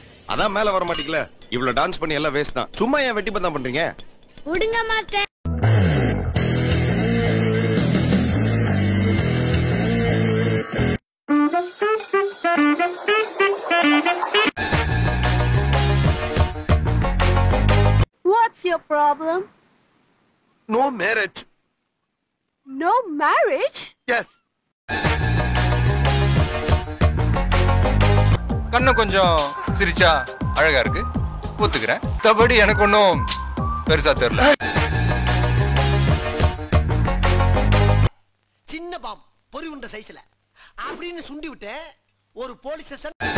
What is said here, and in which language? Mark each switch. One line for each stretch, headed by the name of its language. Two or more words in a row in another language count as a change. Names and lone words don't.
Tamil: அதான் மேல வர மாட்டீங்களா? இவ்வளவு டான்ஸ் பண்ணி எல்லாம் வேஸ்ட் தான். சும்மா ஏன் வெட்டி பந்தா பண்றீங்க? விடுங்க மாஸ்டர்.
English: What's your problem? No marriage. No marriage? Yes.
Tamil: கண்ணு கொஞ்சம் சிரிச்சா அழகா இருக்கு, ஒத்துக்கிறேன். தபடி எனக்கு ஒன்றும் பெருசா தெரியல. சின்ன பாம் பொறி உண்ட சைஸ்ல அப்படின்னு சுண்டி விட்டு ஒரு
English: police station